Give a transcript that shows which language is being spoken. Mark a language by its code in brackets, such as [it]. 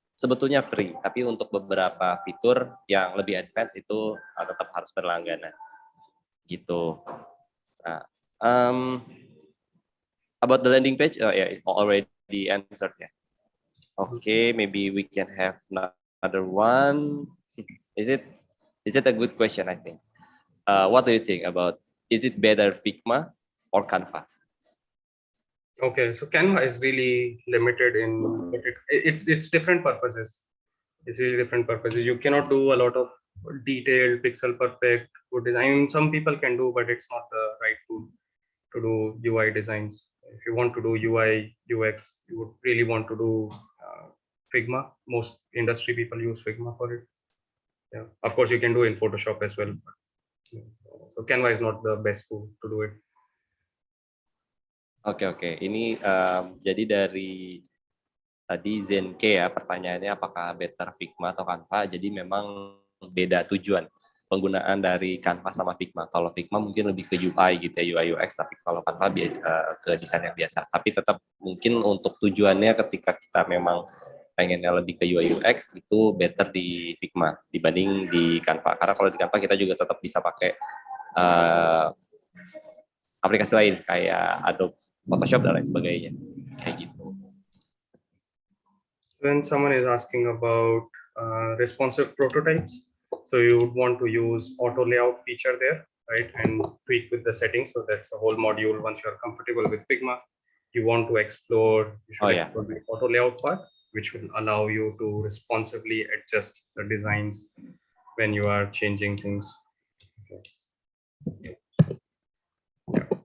[id] Sebetulnya free, tapi untuk beberapa fitur yang lebih advance itu tetap harus berlangganan gitu. [en] Nah, about the landing page, it already answered ya. Okay, maybe we can have another one. Is it a good question? I think. What do you think about? Is it better Figma or Canva? Okay, so Canva is really limited in it's different purposes. It's really different purposes. You cannot do a lot of detailed pixel perfect good design. Some people can do, but it's not the right tool to do UI designs. If you want to do UI UX, you would really want to do Figma. Most industry people use Figma for it. Yeah, of course you can do in Photoshop as well. But, so Canva is not the best tool to do it. [id] Oke. Ini jadi dari tadi Zenke ya, pertanyaannya apakah better Figma atau Canva. Jadi memang beda tujuan penggunaan dari Canva sama Figma. Kalau Figma mungkin lebih ke UI gitu ya, UI UX, tapi kalau Canva ke desain yang biasa. Tapi tetap mungkin untuk tujuannya ketika kita memang pengennya lebih ke UI UX, itu better di Figma dibanding di Canva. Karena kalau di Canva kita juga tetap bisa pakai aplikasi lain kayak Adobe Photoshop dan lain sebagainya. Kayak gitu. [en] When someone is asking about responsive prototypes, so you would want to use auto layout feature there, right? And tweak with the settings. So that's a whole module. Once you're comfortable with Figma, you want to explore, you should explore the auto layout part, which will allow you to responsively adjust the designs when you are changing things. Okay. Yeah.